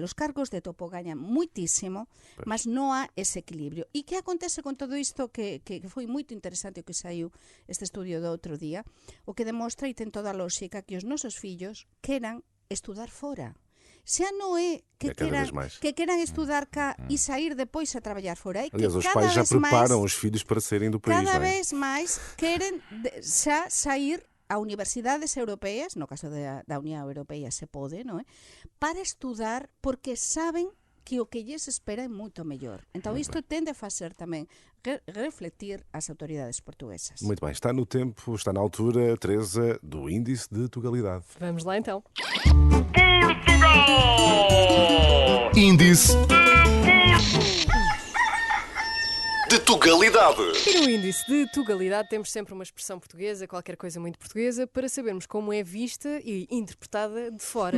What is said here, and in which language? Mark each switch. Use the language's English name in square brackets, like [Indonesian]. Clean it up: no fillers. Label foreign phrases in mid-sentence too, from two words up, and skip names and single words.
[Galician] Os cargos de topo gañan muitísimo, mas non há ese equilibrio. E que acontece con todo isto que foi moito interesante o que saiu este estudio do outro día, o que demostra e ten toda a lógica que os nosos fillos queran estudar fora. Xa non é que queran estudar cá e sair depois a traballar fora. [Portuguese] Aliás, os pais já preparam os filhos para saírem do país. [Galician] Cada vez máis queren xa sair a universidades europeas, no caso da Unión Europea se pode, non é? Para estudar, porque saben que o que lles espera é moito mellor. Entón isto tende a facer tamén refletir as autoridades portuguesas. [Portuguese] Muito bem, está no tempo, está na altura, Teresa, do Índice de Tugalidade. Vamos lá então. Índice de Tugalidade. E no Índice de Tugalidade temos sempre uma expressão portuguesa, qualquer coisa muito portuguesa, para sabermos como é vista e interpretada de fora.